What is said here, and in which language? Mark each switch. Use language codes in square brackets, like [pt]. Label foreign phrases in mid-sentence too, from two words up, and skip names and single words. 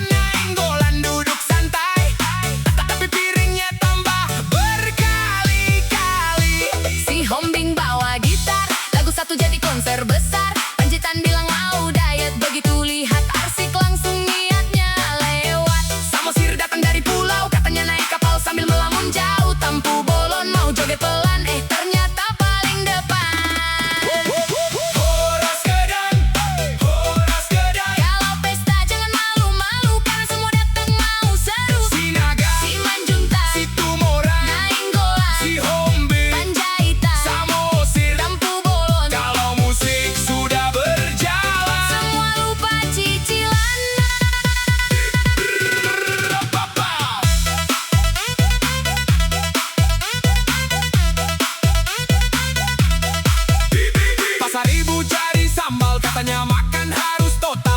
[id] Nainggolan duduk santai, tapi piringnya tambah berkali-kali. Si Hombing bawa gitar, lagu satu jadi konser besar. Panjitan bilang mau diet, begitu lihat arsik langsung niatnya lewat. Samosir datang dari pulau, katanya naik kapal sambil melamun jauh. Tampu bolon mau joget pelan, ternyata paling depan. [bbc] Horas Kedan, Horas Kedan. [id] Kalau pesta jangan malu-malu, karena semua datang mau seru. Sinaga, Si Manjuntak, si Tumorang, Nainggolan, si Hombing, Panjaitan, Samosir. Tampu bolon, Kalau musik sudah berjalan, semua lupa cicilan. Pasar ibu cari sambal, katanya makan harus total.